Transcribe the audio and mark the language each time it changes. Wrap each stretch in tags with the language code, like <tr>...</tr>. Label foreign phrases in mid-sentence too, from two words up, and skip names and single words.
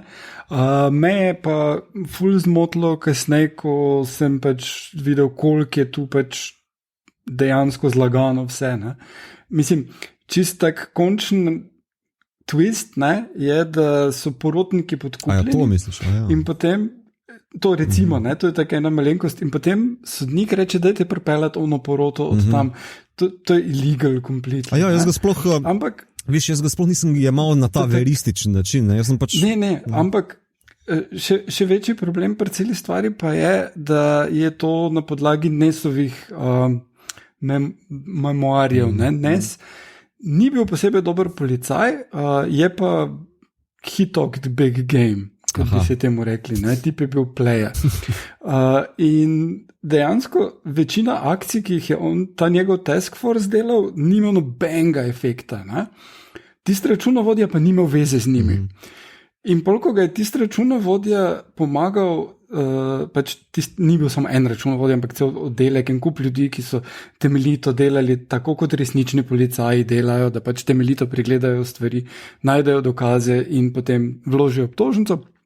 <sl>Me je pa ful zmotilo kasneje, ko sem pač videl, koliko je tu pač dejansko zlagano vse. Ne? Mislim, čist tak končen twist, ne, je, da so porotniki podkupljeni. To misliš? In potem, to recimo, ne, to je taka ena malenkost, in potem sodnik reče, dajte pripeljati ono poroto od tam. To je</sl> <en>illegal completely.</en> <sl>Jaz ga sploh, jaz ga sploh nisem jemal na ta verističen način. Ne, jaz sem pač... ampak še večji problem pri celi stvari pa je, da je to na podlagi Nesovih memoarjev. Nes ni bil posebej dober policaj, je pa</sl> <en>he talked big game,</en> <sl>kot bi se temu rekli, ne? Tip je bil player. In dejansko večina akcij, ki jih je ta njegov</sl> <en>task force</en> <sl>delal, nima nobenega efekta. Ne? Tist računovodja pa nima veze z njimi. In polko ga je tisti računovodja pomagal, ni bil samo en računovodja, ampak cel oddelek in kup ljudi, ki so temeljito delali, tako kot resnični policaji delajo, da pač temeljito pregledajo stvari, najdejo dokaze in potem vložijo obtožnico.</sl>